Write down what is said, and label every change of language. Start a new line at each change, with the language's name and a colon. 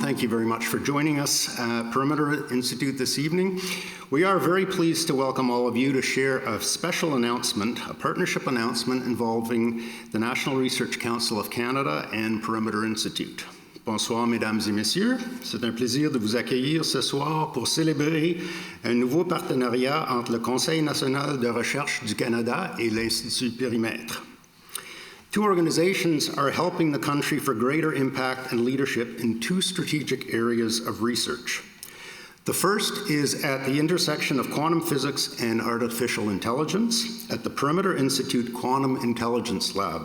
English: Thank you very much for joining us at Périmètre Institute this evening. We are very pleased to welcome all of you to share a special announcement, a partnership announcement involving the National Research Council of Canada and Périmètre Institute.
French: Bonsoir, mesdames et messieurs. C'est un plaisir de vous accueillir ce soir pour célébrer un nouveau partenariat entre le Conseil national de recherche du Canada et l'Institut Périmètre.
English: Two organizations are helping the country for greater impact and leadership in two strategic areas of research. The first is at the intersection of quantum physics and artificial intelligence at the Périmètre Institute Quantum Intelligence Lab.